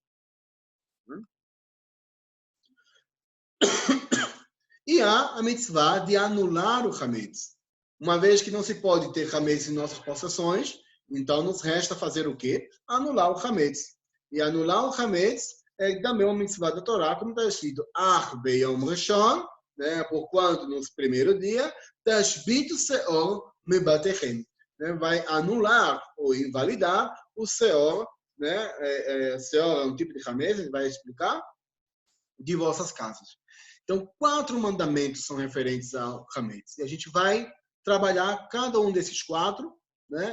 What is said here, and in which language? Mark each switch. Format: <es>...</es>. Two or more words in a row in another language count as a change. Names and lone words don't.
<pt>E há a mitzvah de anular o Hametz. Uma vez que não se pode ter Hametz em nossas possessões, então nos resta fazer o quê? Anular o Hametz. E anular o Hametz é também uma mitzvah da Torá, como está escrito,</pt> <he>ביום ראשון né?</he> <pt>Porquanto no primeiro dia,</pt> <he>תשביתו שאור מבתיכם,</he> <pt>né? Vai anular ou invalidar o seor, né? Seor é um tipo de hametz, a gente vai explicar, de vossas casas. Então, 4 mandamentos são referentes ao hametz. E a gente vai trabalhar cada um desses 4, né?</pt>